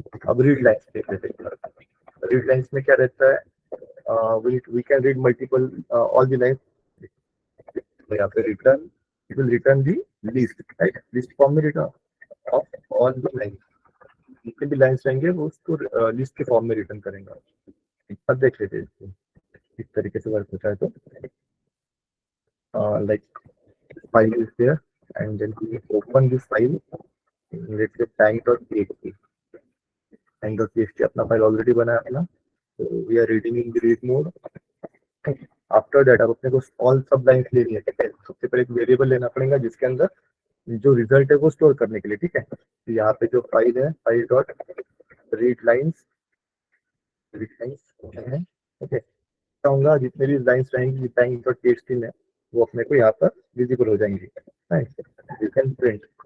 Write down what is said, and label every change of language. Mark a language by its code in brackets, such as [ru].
[hi] अब read lines देख लेते हैं। रीड लाइन्स में क्या रहता है, [en] we can read multiple all the lines, [hi] तो यहाँ पे return, [en] it will return the list, [hi] right, list form में return of all the lines, जितने भी लाइन्स रहेंगे वो उसको लिस्ट के फॉर्म में रिटर्न करेंगे। अब देख लेते हैं इसको इस तरीके से वर्क होता है। [en] तो like file is there and then we open this file, let's say bang.txt, bang.txt [hi] अपना फाइल ऑलरेडी बना है अपना, [en] तो we are reading in the read mode। [hi] After that अब अपने को ऑल सब लाइन्स लेनी है, ठीक है। सबसे पहले एक वेरिएबल लेना पड़ेगा जिसके अंदर जो रिजल्ट है वो स्टोर करने के लिए, ठीक है। तो यहाँ पे जो फाइल है, फाइल डॉट रीड लाइन्स है, ओके, चाहूंगा जितने भी लाइन्स रहेंगी bang.txt में वो अपने को यहाँ पर विजिबल हो जाएंगी, [en] You can print.